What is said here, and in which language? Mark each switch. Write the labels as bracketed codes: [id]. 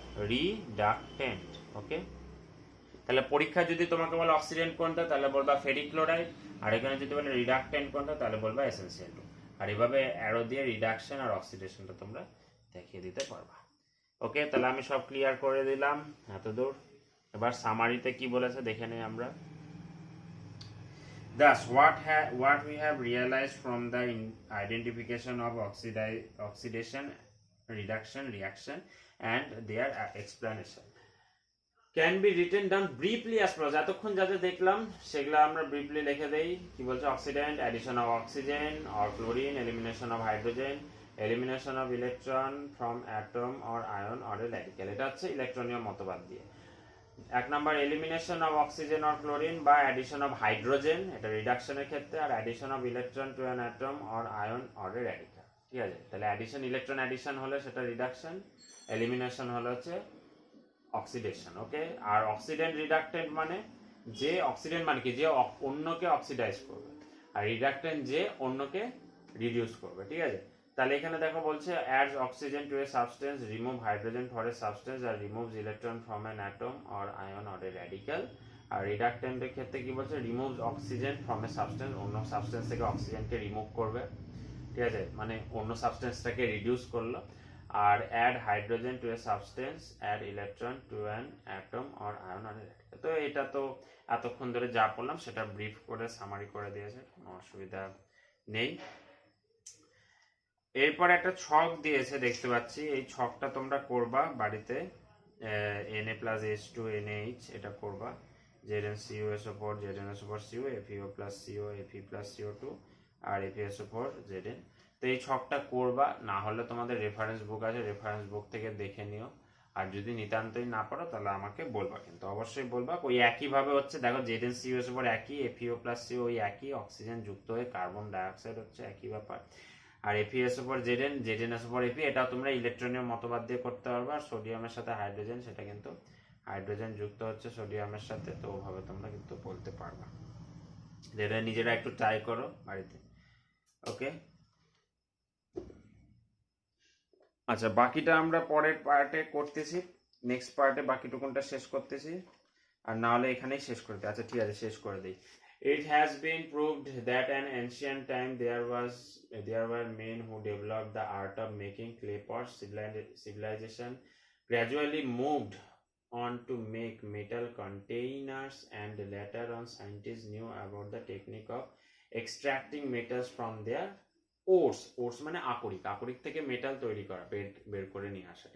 [bn] রিডাকটেন্ট। ওকে, তাহলে পরীক্ষা যদি তোমাকে বলে অক্সিডেন্ট কোনটা, তাহলে বলবা ফেরিক ক্লোরাইড। আর এখানে যদি বলে রিডাকটেন্ট কোনটা, তাহলে বলবা এসেনশিয়াল টু। আর এভাবে অ্যারো দিয়ে রিডাকশন আর অক্সিডেশনটা তোমরা দেখিয়ে দিতে পারবা। ওকে, তাহলে আমি সব ক্লিয়ার করে দিলাম এতদূর। এবার সামারিতে কি বলেছে দেখে নেই আমরা। [en] Thus, what we have realized from the identification of oxidation, reduction, reaction, and their explanation can be written down briefly as follows. [bn] এতক্ষণ যা যা দেখলাম সেগুলো আমরা ব্রিফলি লিখে দেই। কি বলছে, [en] Oxidant, addition of oxygen or chlorine, elimination of hydrogen, elimination of electron from atom or ion or a radical. [bn] এটা হচ্ছে ইলেকট্রনীয় মতবাদ দিয়ে। এক number [en] elimination of oxygen or chlorine বা addition of hydrogen, [bn] এটা রিডাকশনের ক্ষেত্রে। [en] আর addition of electron to an atom or ion or a radical. [bn] ঠিক আছে, তাহলে অ্যাডিশন, ইলেকট্রন অ্যাডিশন হলে সেটা রিডাকশন, এলিমিনেশন হলে হচ্ছে অক্সিডেশন। ওকে, আর অক্সিডেন্ট রিডাক্টেন্ট মানে যে অক্সিডেন্ট মানে কি, যে অন্যকে অক্সিডাইজ করবে, আর রিডাক্টেন্ট যে অন্যকে রিডিউস করবে। ঠিক আছে, তাহলে এখানে দেখো বলছে [en] adds oxygen to a substance, remove hydrogen for a substance, আর removes electron from an atom or ion or a radical। [bn] আর রিডাক্টেন্টের ক্ষেত্রে কি বলছে, [en] removes oxygen from a substance, [bn] অন্য সাবস্টেন্স থেকে অক্সিজেনকে রিমুভ করবে। ঠিক আছে, মানে অন্য সাবস্টেন্সটাকে রিডিউস করলো। আর [en] add hydrogen to a substance, add electron to an atom or ion or a radical। [bn] তো এটা তো এতক্ষণ ধরে যা পড়লাম সেটা ব্রিফ করে সামারি করে দিয়েছে, কোনো অসুবিধা নেই। এরপর একটা ছক দিয়েছে দেখতে পাচ্ছি, এই ছকটা তোমরা করবা বাড়িতে। Na+H2NaH এটা করবা, ZnCuSO4 ZnSO4Cu, FeO+Co Fe+CO2 আর FeSO4 Zn। তো এই ছকটা করবা, না হলে তোমাদের রেফারেন্স বুক আছে, রেফারেন্স বুক থেকে দেখে নিও। আর যদি নিতান্তই না পারো তাহলে আমাকে বলবা, কিন্তু অবশ্যই বলবা। ওই একইভাবে হচ্ছে, দেখো ZnCuSO4 একই, FeO+Co ওই একই, অক্সিজেন যুক্ত হয়ে কার্বন ডাইঅক্সাইড হচ্ছে একই ব্যাপার। আর FeSO4 Zn, ZnSO4 Fe, এটা তোমরা ইলেকট্রনীয় মতবাদ দিয়ে করতে পারবে। আর সোডিয়ামের সাথে হাইড্রোজেন, সেটা কিন্তু হাইড্রোজেন যুক্ত হচ্ছে সোডিয়ামের সাথে, তো ওভাবে তোমরা কিন্তু বলতে পারবা। যেটা নিজেরা একটু ট্রাই করো বাড়িতে। ওকে, আচ্ছা, বাকিটা আমরা পরের পার্টে করতেছি, নেক্সট পার্টে বাকিটুকুনটা শেষ করতেছি, আর না হলে এখানেই শেষ করতে। আচ্ছা ঠিক আছে, শেষ করে দিই। [en] It has been proved that in ancient time there were men who developed the art of making clay pots. Civilization gradually moved on to make metal containers, and later on scientists knew about the technique of extracting metals from their ores [bn] মানে আকরিক, আকরিক থেকে metal তৈরি করা, বের করে নিয়ে আসা।